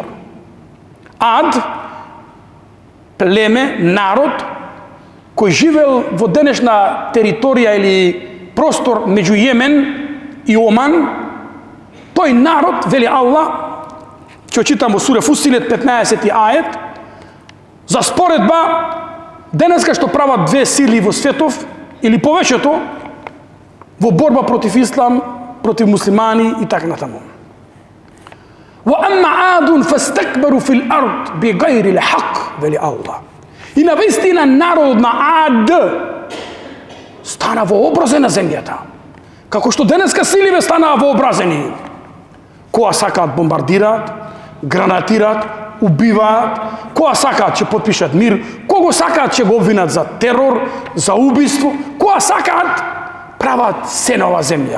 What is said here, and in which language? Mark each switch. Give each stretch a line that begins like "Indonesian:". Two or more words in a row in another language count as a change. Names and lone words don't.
Macedonian: Ад, племе, народ, кој живел во денешна територија или простор меѓу Јемен и Оман, тој народ, вели Аллах, ќе читам во сура Фусилет 15 ајет, за споредба, денеска што прават две сили во светов, или повеќето, во борба против ислам, против муслимани и така натаму.
Arabic: وَأَمَّا عَادٌ فَاسْتَكْبَرُوا فِي الْأَرْضِ بِغَيْرِ الْحَقِّ,
Macedonian: вели Аллах. И навистина народот на Ад стана вообразен на земјата. Како што денеска силиве станаа вообразени. Која сакаат бомбардираат, гранатираат, убиваат, која сакаат ќе подпишат мир, кого сакаат ќе го обвинат за терор, за убиство, која сакаат прават се на ова земја.